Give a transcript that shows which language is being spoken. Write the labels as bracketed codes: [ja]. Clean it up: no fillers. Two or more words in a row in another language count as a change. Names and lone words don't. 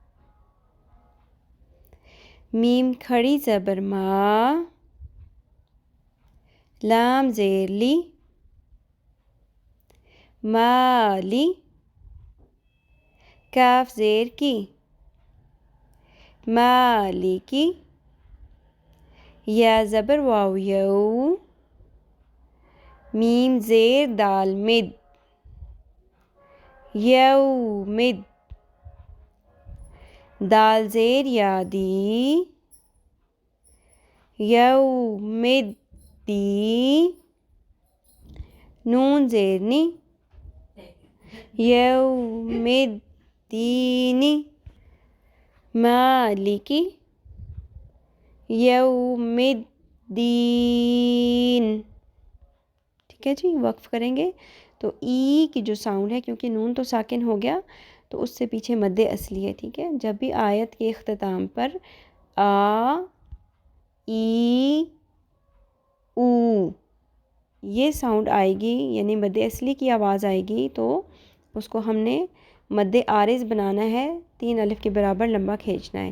[ur] میم کھڑی زبر ما, لام زیر لی, مالی, کاف زیر کی, مالکی, یا زبر واو یو, میم زیر دال مد, یومد, دال زیر یا دی, یومد دی, نون زیر نی, یومد دینی, مالکی, یومد دین. ٹھیک ہے جی, وقف کریں گے تو ای کی جو ساؤنڈ ہے, کیونکہ نون تو ساکن ہو گیا تو اس سے پیچھے مد اصلی ہے. ٹھیک ہے, جب بھی آیت کے اختتام پر آ, ای, او یہ ساؤنڈ آئے گی, یعنی مد اصلی کی آواز آئے گی, تو اس کو ہم نے مد عارض بنانا ہے, 3 الف کے برابر لمبا کھینچنا ہے.